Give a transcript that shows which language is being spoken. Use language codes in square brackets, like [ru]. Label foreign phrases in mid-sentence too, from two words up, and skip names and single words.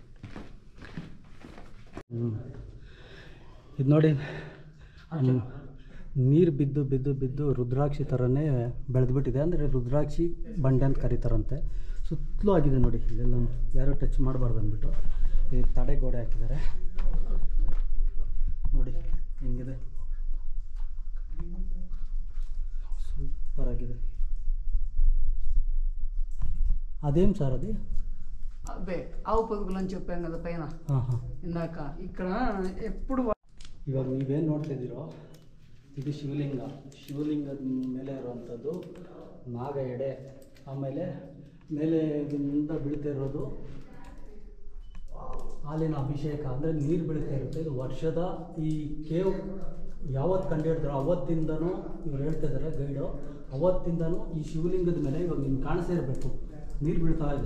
[kn] ಇದು ನೋಡಿ ನೀರು ಬಿದ್ದು ಬಿದ್ದು ಬಿದ್ದು ರುದ್ರಾಕ್ಷಿ ಥರನೇ ಬೆಳೆದ್ಬಿಟ್ಟಿದೆ. ಅಂದರೆ ರುದ್ರಾಕ್ಷಿ ಬಂಡೆ ಅಂತ ಕರೀತಾರಂತೆ. ಸುತ್ತಲೂ ಆಗಿದೆ ನೋಡಿ. ಇಲ್ಲೆಲ್ಲ ಯಾರೂ ಟಚ್ ಮಾಡಬಾರ್ದು ಅಂದ್ಬಿಟ್ಟು ಈ ತಡೆ ಗೋಡೆ ಹಾಕಿದ್ದಾರೆ ನೋಡಿ ಹೆಂಗಿದೆ, సూపర్ ఆಗಿದೆ. [te] అదేం సార్ అది? అదే ఆవు పొదుగులు అని చెప్పాను కదా పైన ఇందాక. ఇక్కడ ఎప్పుడు [kn] ಇವಾಗ ನೀವೇನು ನೋಡ್ತಿದ್ದೀರೋ ಇದು ಶಿವಲಿಂಗ. ಶಿವಲಿಂಗದ ಮೇಲೆ ಇರುವಂಥದ್ದು ನಾಗ ಎಡೆ. ಆಮೇಲೆ ಮೇಲೆಗಿಂದ ಬೀಳ್ತಾ ಇರೋದು ಹಾಲಿನ ಅಭಿಷೇಕ, ಅಂದರೆ ನೀರು ಬೀಳ್ತಾ ಇರುತ್ತೆ. ಇದು ವರ್ಷದ ಈ ಕೇವ್ ಯಾವತ್ತು ಕಂಡುಹಿಡಿದ್ರು ಅವತ್ತಿಂದನೂ ಇವ್ರು ಹೇಳ್ತಾ ಇದ್ದಾರೆ ಗೈಡು, ಅವತ್ತಿಂದನೂ ಈ ಶಿವಲಿಂಗದ ಮೇಲೆ ಇವಾಗ ನಿಮ್ಗೆ ಕಾಣಿಸ್ತಾ ಇರಬೇಕು ನೀರು ಬೀಳ್ತಾ ಇದೆ.